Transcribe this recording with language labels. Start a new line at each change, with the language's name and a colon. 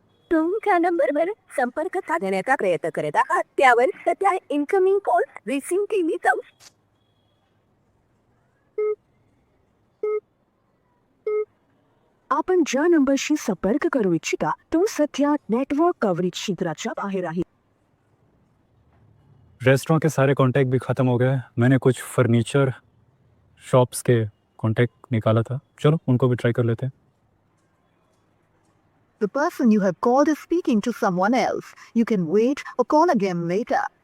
Marathi: तुमच्या नंबरवर संपर्क साधण्याचा प्रयत्न करत आहात त्यावर सध्या इनकमिंग कॉल रिसीव्ह केली जाऊ आपण ज्या नंबरशी संपर्क करू इच्छिता तो सध्या नेटवर्क कव्हरेज क्षेत्राच्या बाहेर आहे
Hindi: रेस्टोरेंट के सारे कॉन्टैक्ट भी ख़त्म हो गए। मैंने कुछ फर्नीचर शॉप्स के कॉन्टैक्ट निकाला था, चलो उनको भी ट्राई कर लेते हैं।
English: The person you have called is speaking to someone else. You can wait or call again later.